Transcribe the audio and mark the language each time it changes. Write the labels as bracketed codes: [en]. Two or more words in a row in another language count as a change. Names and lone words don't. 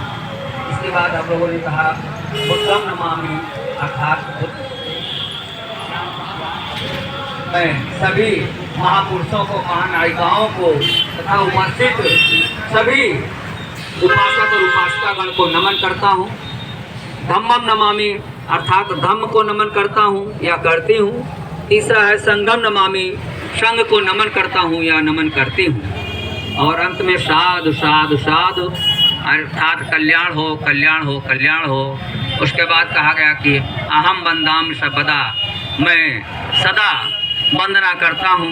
[hi] इसके बाद हम लोगों ने कहा [pi] बुद्धं नमामि, [hi] अर्थात मैं सभी महापुरुषों को, महानायिकाओं को तथा उपस्थित सभी उपासक और उपासिकागण को नमन करता हूँ। [pi] धम्मं नमामि, [hi] अर्थात धम्म को नमन करता हूँ या करती हूँ। तीसरा है [pi] संघं नमामि, [hi] संघ को नमन करता हूँ या नमन करती हूँ। और अंत में [pi] साधु साधु साधु, [hi] अर्थात कल्याण हो कल्याण हो कल्याण हो। उसके बाद कहा गया कि [pi] अहम वंदामि सर्वदा, [hi] मैं सदा वंदना करता हूँ।